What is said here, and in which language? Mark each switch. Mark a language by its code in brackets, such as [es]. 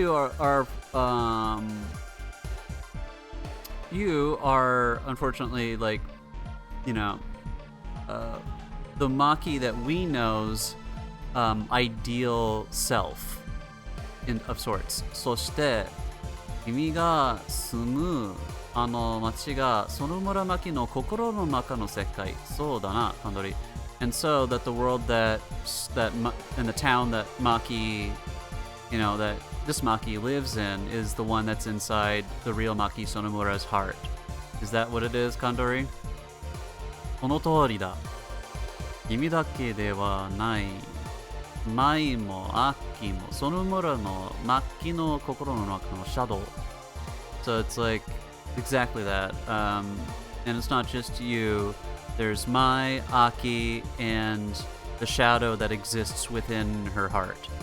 [en] You are unfortunately like, the Maki that we know's ideal self of sorts. [ja] そして君が住むあの街が園村真希の心の中の世界。そうだな、カンドリ。 [en] And so that the world that and the town that Maki, that this Maki lives in is the one that's inside the real Maki Sonomura's heart. Is that what it is, Kandori? [ja] この通りだ。君だけではない。舞も秋も園村の末期の心の中のシャドウ。 [en] So it's like exactly that. And it's not just you. There's Mai, Aki, and the shadow that exists within her heart.